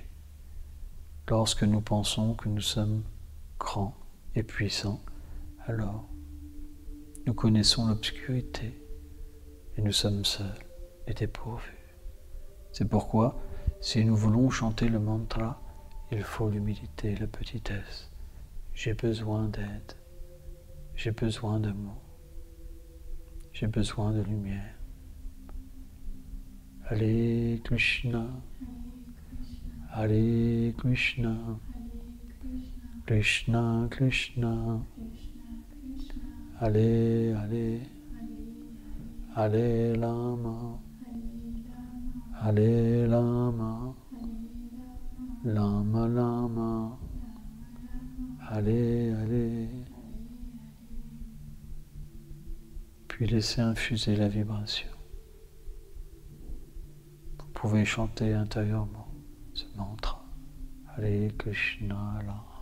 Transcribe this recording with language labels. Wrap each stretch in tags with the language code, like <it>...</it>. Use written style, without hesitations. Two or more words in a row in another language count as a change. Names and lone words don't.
<fr>Lorsque nous pensons que nous sommes grands et puissants, alors nous connaissons l'obscurité et nous sommes seuls et dépourvus. C'est pourquoi, si nous voulons chanter le mantra, il faut l'humilité et la petitesse. J'ai besoin d'aide, j'ai besoin d'amour, j'ai besoin de lumière.</fr> <sa>Hare Krishna, Hare Krishna, Krishna Krishna, Hare Hare, Hare Rama, Hare Rama, Rama Rama, Hare Hare.</sa> <fr>Puis laissez infuser la vibration. Vous pouvez chanter intérieurement ce mantra.</fr> <sa>Hare Krishna Rama.</sa>